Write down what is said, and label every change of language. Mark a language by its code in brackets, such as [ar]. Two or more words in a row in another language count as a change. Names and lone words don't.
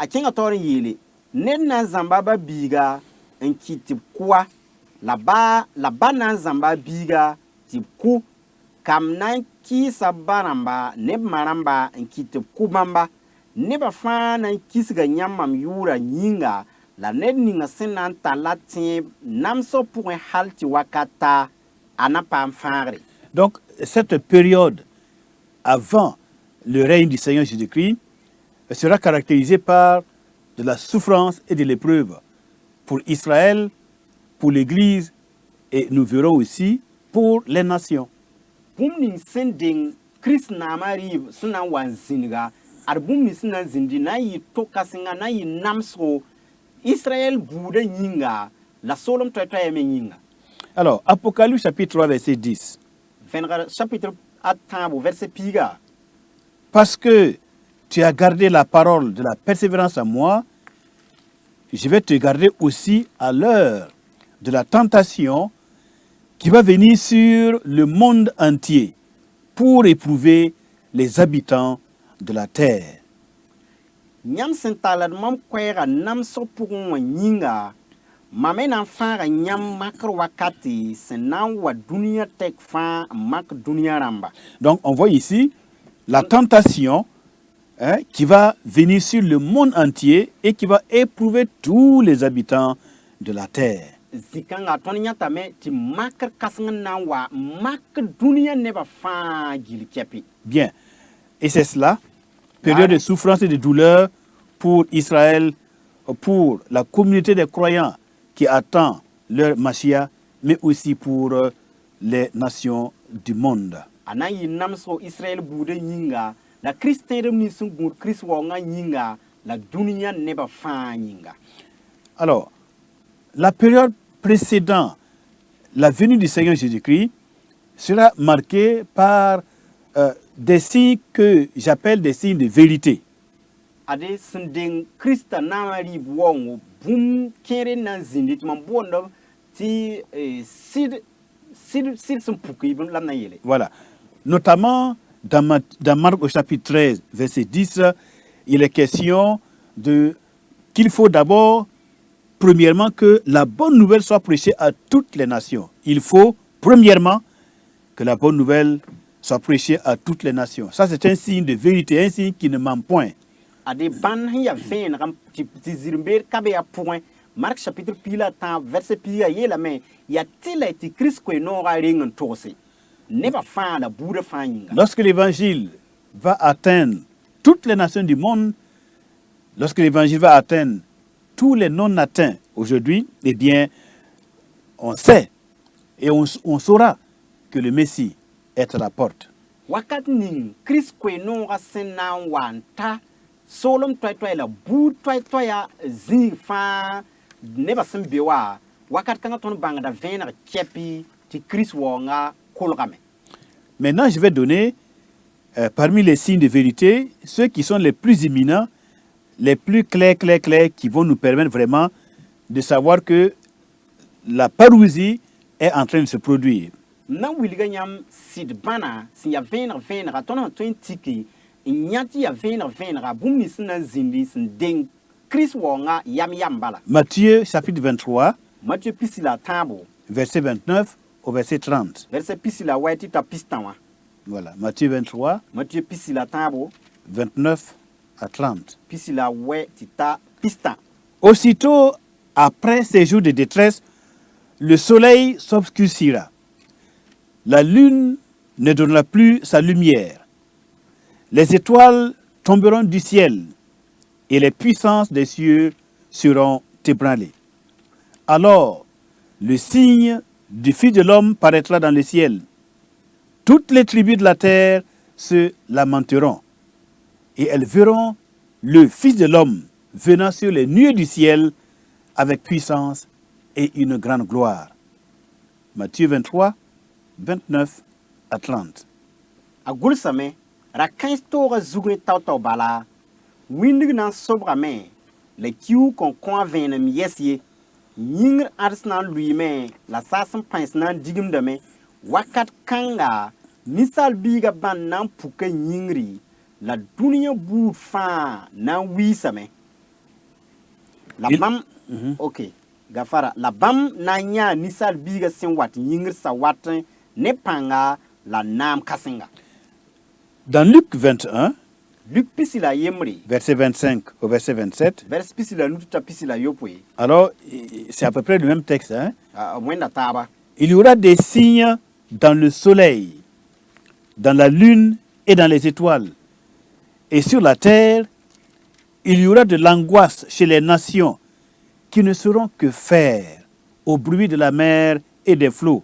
[mos] kẽngã taoor n yeele ned na n zãmba ba biiga n kɩt tɩ b kʋa la ba na n zãmba a biiga tɩ b kʋ kam na n kɩɩsa ba rãmba ne b ma rãmba n kɩt tɩ b kʋ bãmba nebã fãa na n kisga yãmb mam yʋʋra yĩnga la ned ninga sẽn na n tar la tẽeb namsg pʋgẽ hal tɩ wakata a na paam fãagre. [fr] Donc, cette période avant le règne du Seigneur Jésus-Christ sera caractérisée par de la souffrance et de l'épreuve pour Israël, pour l'Église et nous verrons aussi pour les nations. [mos] Bũmb ning sẽn deng Kirist naamã rɩɩb sẽn na n wa n zĩnga ad bũmb ning sẽn na n zĩndi na n yɩ to-kãsenga na n yɩ namsgo Israël buudã yĩnga la soolem toɛ-toɛɛ me yĩnga. [fr] Alors, Apocalypse chapitre 3, verset 10. [mos] Vẽnegr chapitre a tãabo verset piiga. [fr] Parce que tu as gardé la parole de la persévérance à moi, je vais te garder aussi à l'heure de la tentation qui va venir sur le monde entier pour éprouver les habitants de la terre. [mos] Yãmb sẽn tallad mam koɛɛga namsg pʋgẽ wã yĩnga mam me na n fãaga yãmb makr wakate sẽn na n wa dũniyã tɛk fãa n mak dũniyã rãmba. [fr] Donc on voit ici la tentation qui va venir sur le monde entier et qui va éprouver tous les habitants de la terre. [mos] Zikãngã tõnd yãtame tɩ makr kãseng n na n wa n mak dũniyã nebã fãa gill kɛpɩ. [fr] Bien. Et c'est cela, période de souffrance et de douleur pour Israël, pour la communauté des croyants qui attend leur Mashiach, mais aussi pour les nations du monde. [mos] A na n yɩ namsg Israël buudã yĩnga la Kirist tẽedem nins sẽn gũud Kirist waoongã yĩnga la dunia neba fãa yĩnga. [fr] Alors, la période précédant la venue du Seigneur Jésus-Christ sera marquée par des signes que j'appelle des signes de vérité. [mos] Ade sẽn deng Krista na n rɩɩb waoongo bũmb kẽere na n zĩndi tɩ mam boondb tɩ sɩd sẽn puk y la m na n yeele. [fr] Voilà. Notamment dans Marc au chapitre 13, verset 10, il est question qu'il faut d'abord, premièrement, que la bonne nouvelle soit prêchée à toutes les nations. Il faut, premièrement, que la bonne nouvelle soit prêchée à toutes les nations. Ça, c'est un signe de vérité, un signe qui ne ment point. [mos] Ade ban sẽn ya vẽenegame tɩ zirmbeer ka be ya pʋgẽ. Mark chapitre pila tã verset pila yeelame yaa tɩ tɩ Kirist koe-noogã reng n togse. Neba fãa la buudã fãa yĩnga. [fr] Lorsque l'évangile va atteindre toutes les nations du monde, lorsque l'évangile va atteindre tous les non-atteints aujourd'hui, eh bien, on sait et on saura que le Messie est à la porte. [mos] Wakat ning Kirist koe-noogã sẽn na n wa n ta soolem toɛɛ-toɛɛ la buud toɛɛ-toɛɛa zĩig fãa neba sẽn be wa wakat kãngã tõnd bãngda vẽeneg kɛpy tɩ Kirist waoongã kolgame. [fr] Maintenant, je vais donner parmi les signes de vérité ceux qui sont les plus imminents, les plus clairs, qui vont nous permettre vraiment de savoir que la parousie est en train de se produire. [mos] Na wilga yãmb sɩd bãna sẽn ya vẽenega tõnd sẽn tõe n tiki n yã tɩ ya vẽenega bũmb nins sẽn na n zĩndi sẽn deng Kirist waoongã yam bala. [fr] Matthieu chapitre 23, [mos] Matthieu pisi la tãabo [fr] verset 29 au verset 30. [mos] verset pisi la wɛ tɩ ta pis tã wã. [fr] Voilà, Matthieu 23, [mos] Matthieu pisi la tãabo [fr] 29 à 30. [mos] pisi la wɛ tɩ ta pis tã. [fr] Aussitôt après ces jours de détresse, le soleil s'obscurcira. La lune ne donnera plus sa lumière. Les étoiles tomberont du ciel et les puissances des cieux seront ébranlées. Alors, le signe du Fils de l'homme paraîtra dans le ciel. Toutes les tribus de la terre se lamenteront et elles verront le Fils de l'homme venant sur les nuées du ciel avec puissance et une grande gloire. Matthieu 23, 29 à 30. [mos] A gʋlsame ra kãens toogã zugẽ tao bala wĩndg na n sobgame la kiu kõn kõ a vẽenem yɛs ye yĩngr ãds na n lʋɩɩme la saas n pães na n digimdame wakat kãnga ninsaal biigã bãnd na n puka yĩngri la dũniyã buud fãa na n wiisame la bãmb ok gafara la bãmb na n yãa ninsaal biigã sẽn wat yĩngr sa wat ne pãnga la naam kãsenga. [fr] Dans Luc 21, [mos] Luc pisi la yembre [fr] verset 25 au verset 27, [mos] vers pisi la nutu ta pisi la yopoe [fr] alors c'est à peu près le même texte, hein? [mos] wẽnda taaba. [fr] Il y aura des signes dans le soleil, dans la lune et dans les étoiles. Et sur la terre, il y aura de l'angoisse chez les nations qui ne sauront que faire au bruit de la mer et des flots.